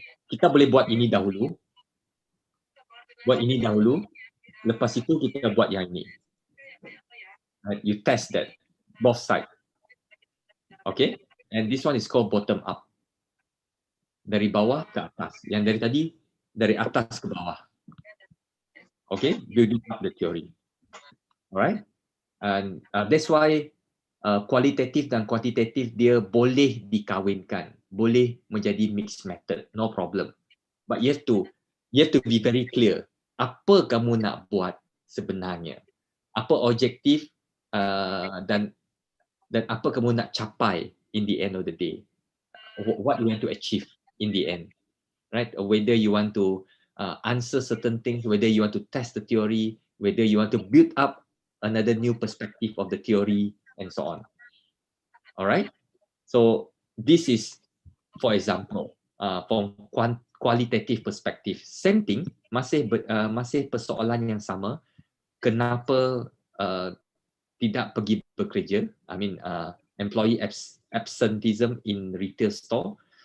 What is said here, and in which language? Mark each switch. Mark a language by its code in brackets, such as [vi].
[ms] Kita boleh buat ini dahulu, lepas itu kita buat yang ini. [en] You test that, both sides. Okay? And this one is called bottom up. [ms] Dari bawah ke atas. Yang dari tadi, dari atas ke bawah. [en] Okay? Building up the theory. Alright? And that's why qualitative dan quantitative [ms] dia boleh dikawinkan. Boleh menjadi mixed method. [en] No problem. But you have to be very clear. [ms] Apa kamu nak buat sebenarnya? Apa objektif dan apa kamu nak capai [en] in the end of the day, what you want to achieve in the end, right? Whether you want to answer certain things, whether you want to test the theory, whether you want to build up another new perspective of the theory, and so on. All right, so this is, for example, from qualitative perspective, same thing, [ms] masih persoalan yang sama. Kenapa tidak pergi bekerja? [en] Employee absenteeism in retail store.